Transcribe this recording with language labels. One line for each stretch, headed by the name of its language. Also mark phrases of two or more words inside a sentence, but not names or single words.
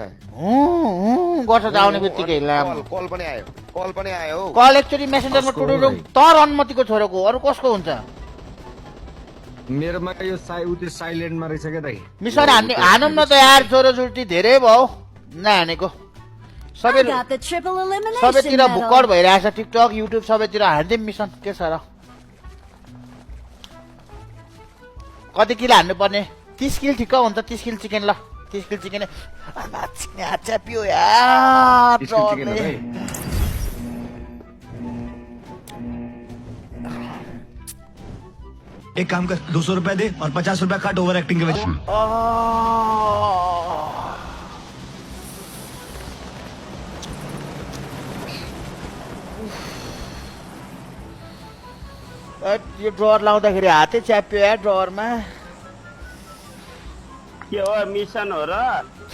Nepali: गर्छ त आउने बित्तिकै लामो कल पनि आयो कल एक्चुअली मेसेन्जरमा टुडुडुङ तर अनुमतिको छोरोको अरू कसको हुन्छ मेरोमा यो साइलेन्टमा रहेछ क्या दाइ मिसन हानौँ न त यार छोरो जुल्टी धेरै भयो नहानेको
English: I got the triple elimination
Nepali: सबैतिर भुक्कड medal. भइरहेछ टिकटक युट्युब सबैतिर हानिदिउँ मिसन के छ र कति किलो हान्नु पर्ने 30 किलो ठिक्क हुन्छ 30 किलो चिकन ल 30 किलो चिकन च्यापियो यार
Hindi: एक काम कर 200 रुपए दे और 50 रुपए काट
English: over acting
Hindi: के वजह
Nepali: यो ड्रर लाउँदाखेरि हातै च्याप्यो यार ड्ररमा के हो मिसन हो र